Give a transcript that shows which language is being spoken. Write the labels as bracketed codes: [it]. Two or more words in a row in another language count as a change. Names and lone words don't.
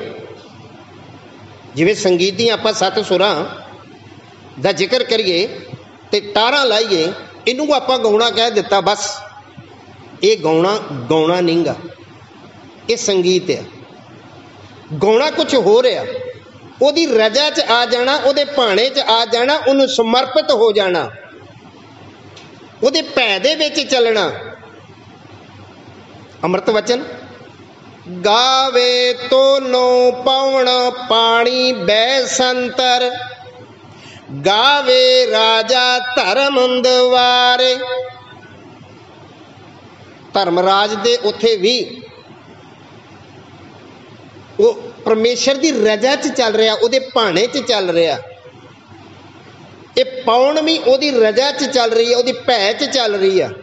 [pa] ਜਿਵੇਂ ਸੰਗੀਤ ਦੀ ਆਪਾਂ 7 ਸੁਰਾਂ ਦਾ ਜ਼ਿਕਰ ਕਰੀਏ ਤੇ ਤਾਰਾਂ ਲਾਈਏ, ਇਨੂੰ ਆਪਾਂ ਗਾਉਣਾ ਕਹਿ ਦਿੱਤਾ, ਬਸ ਏ ਗਾਉਣਾ ਗਾਉਣਾ ਨਹੀਂ ਗਾ, ਏ ਸੰਗੀਤ ਹੈ। ਗਾਉਣਾ ਕੁਛ ਹੋ ਰਿਹਾ, ਓਦੀ ਰਜ਼ਾ ਚ ਆ ਜਾਣਾ, ਓਦੇ ਭਾਣੇ ਚ ਆ ਜਾਣਾ, ਉਹਨੂੰ ਸਮਰਪਿਤ ਹੋ ਜਾਣਾ, ਓਦੇ ਭੈ ਦੇ ਵਿਚ ਚੱਲਣਾ। ਅੰਮ੍ਰਿਤ ਵਚਨ ਗਾਵੈ ਤੋ ਨੋ ਪਵਣੁ ਪਾਣੀ ਬੈਸੰਤਰੁ, ਗਾਵੈ ਰਾਜਾ ਧਰਮੁ ਦੁਆਰੇ। ਧਰਮਰਾਜ ਦੇ ਉੱਥੇ ਭੀ ਓ ਪਰਮੇਸ਼ਰ ਦੀ ਰਜ਼ਾ ਚ ਚੱਲ ਰਿਹਾ, ਉਹਦੇ ਭਾਣੇ ਚ ਚੱਲ ਰਿਹਾ, उहदे भाणे च चल रहा। ਏ ਪੌਣ ਭੀ ਉਹਦੀ ਰਜ਼ਾ ਚ ਚੱਲ ਰਹੀ ਹੈ, ਉਹਦੀ ਭੈ ਚ ਚੱਲ ਰਹੀ ਹੈ, उहदी भै च चल रही है।